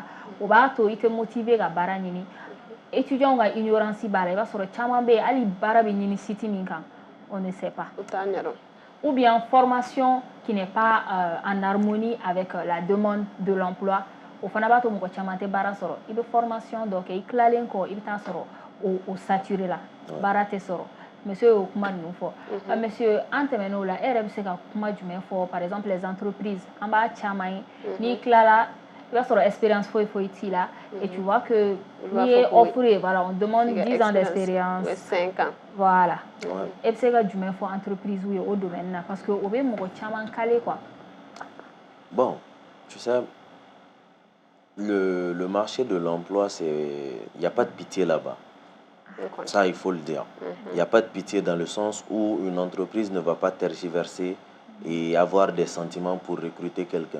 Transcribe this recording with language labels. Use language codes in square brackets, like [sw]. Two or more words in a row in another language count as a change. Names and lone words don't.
[bm] O b'a to i tɛ motivé ka baara ɲini. Étudiants ka ignorance b'a la i b'a sɔrɔ caman bɛ yen hali baara bɛ ɲini site min kan [fr] on ne sait pas. [bm] U t'a ɲɛdɔn. [fr] Ou bien formation qui n'est pas en harmonie avec la demande de l'emploi. [bm] O fana b'a to mɔgɔ caman tɛ baara sɔrɔ. I bɛ formation dɔ kɛ i tilalen kɔ i bɛ taa sɔrɔ o saturé la. Baara tɛ sɔrɔ. Monsieur y'o kuma ninnu fɔ. Monsieur an tɛmɛn'o la e yɛrɛ bɛ se ka kuma jumɛn fɔ [fr] par exemple les entreprises [bm] an b'a caman ye n'i tilala i b'a sɔrɔ expérience foyi t'i la [fr] et tu vois que [bm] n'i ye offre ye [fr] voilà on demande 10 ans d'expérience 5 ans [bm] voilà e bɛ se ka jumɛn fɔ entreprise ye o domaine na [fr] parce que [bm] o bɛ mɔgɔ caman [fr] caler quoi. Bon, tu sais, le marché de l'emploi, il n'y a pas de pitié là-bas. Ça, il faut le dire. Il n'y a pas de pitié dans le sens où une entreprise ne va pas tergiverser et avoir des sentiments pour recruter quelqu'un.